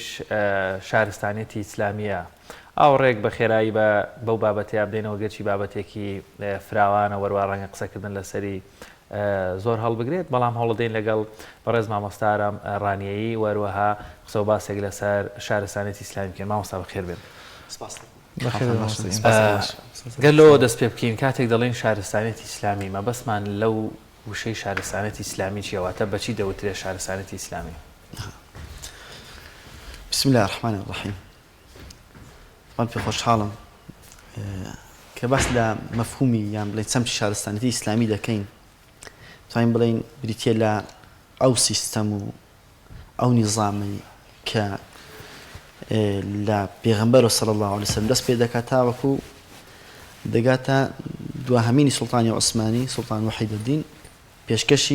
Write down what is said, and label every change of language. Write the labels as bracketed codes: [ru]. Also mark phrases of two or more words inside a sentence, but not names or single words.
[ckb] شارستانیەتی ئیسلامیە ئاوڕێک بە خێرایی بەو بابەتەیە بدەینەوە گەرچی بابەتێکی فراوانە وەروە ڕەنگە قسەکردن لەسەری زۆر هەڵبگرێت بەڵام هەوڵدەین لەگەڵ بەڕێز مامۆستارم ڕانیایی وەروەها قسە و باسێک لەسەر شارستانیەتی ئیسلامی بکەین مامۆستا بەخێر بێن گەر لەوە دەست پێ بکەین کاتێک دەڵێن شارستانیەتی ئیسلامی مەبەستمان لەو وشەی شارستانیەتی ئیسلامی چیەوەتە بەچی دەوترێت شارستانیەتی ئیسلامی [ar] بسم الله الرحمن الرحیم [ckb] من پێ خۆشحاڵم کە باس لە مەفهومی یان بڵێن چەمچی شارستانیەتی ئیسلامی دەکەین توانین بڵێن بریتیە لە ئەو سیستەم و ئەو نیزامی کە لە پێغەمبەر [ar] صلی الله علیه وسلم [ckb] دەست پێ دەکات تاوەکو دەگاتە دوهەمینی سوڵتانی عوسمانی سوڵتان وحیدەدین پێشکەشی